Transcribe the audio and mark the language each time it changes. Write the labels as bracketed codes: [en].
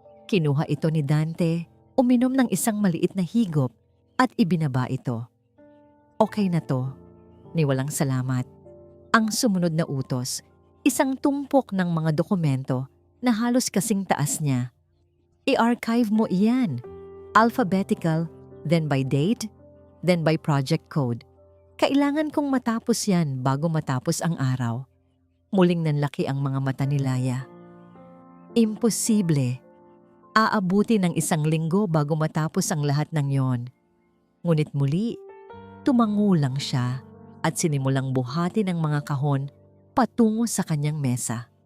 [tl] Kinuha ito ni Dante, uminom ng isang maliit na higop at ibinaba ito. "Okay na to." Ni walang salamat. Ang sumunod na utos, isang tumpok ng mga dokumento na halos kasing taas niya. "I-archive mo iyan. [en] Alphabetical, then by date, then by project code. [tl] Kailangan kong matapos yan bago matapos ang araw." Muling nanlaki ang mga mata ni Laya. Imposible. Aabuti ng 1 linggo bago matapos ang lahat ng yon. Ngunit muli, tumango lang siya at sinimulang buhati ng mga kahon patungo sa kanyang mesa.